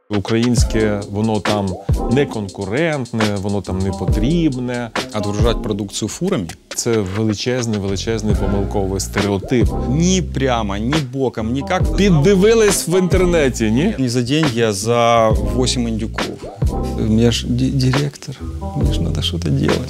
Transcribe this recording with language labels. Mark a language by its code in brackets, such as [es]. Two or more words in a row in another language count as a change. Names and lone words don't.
[uk] українське, воно там не конкурентне, воно там не потрібне. [ru] Отгружать продукцию фурами? [uk] Це величезний помилковий стереотип. [ru] Ни прямо, ни боком, никак. [uk] Піддивились в інтернеті, ні? [ru] Не за деньги, а за 8 индюков. Я ж директор, мне же надо что-то делать.